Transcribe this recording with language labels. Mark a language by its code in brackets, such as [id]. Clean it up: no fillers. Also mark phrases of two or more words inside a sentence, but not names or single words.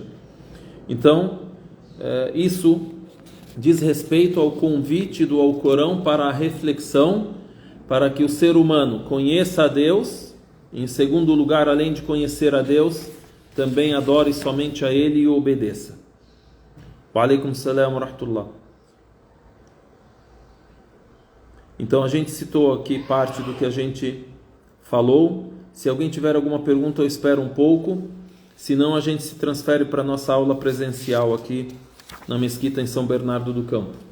[pt] Então, isso diz respeito ao convite do Alcorão para a reflexão, para que o ser humano conheça a Deus, em segundo lugar, além de conhecer a Deus, também adore somente a Ele e o obedeça. [ar] وعليكم السلام ورحمة الله. [pt] Então a gente citou aqui parte do que a gente falou. Se alguém tiver alguma pergunta, eu espero um pouco. Senão a gente se transfere para a nossa aula presencial aqui na mesquita em São Bernardo do Campo.